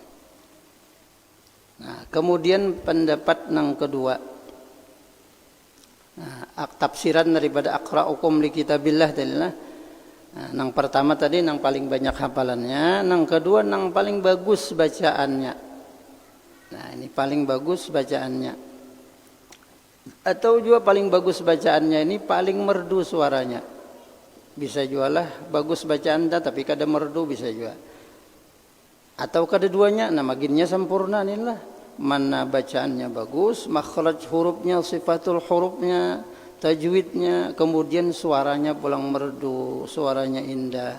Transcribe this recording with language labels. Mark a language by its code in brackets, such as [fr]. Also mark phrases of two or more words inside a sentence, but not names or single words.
[bjn] Nah, kemudian pendapat nang kedua, tafsiran daripada [ar] أقرؤكم لكتاب الله [bjn] adalah nang pertama tadi nang paling banyak hafalannya, nang kedua nang paling bagus bacaannya. [id] Nah, ini paling bagus bacaannya. Atau juga paling bagus bacaannya ini paling merdu suaranya. [bjn] Bisa juga lah bagus bacaan tapi kada merdu, bisa juga. Atau kedua-duanya, nah maginnya sempurna inilah. [id] Mana bacaannya bagus, makhraj hurufnya, sifatul hurufnya, tajwidnya, kemudian suaranya pulang merdu, suaranya indah.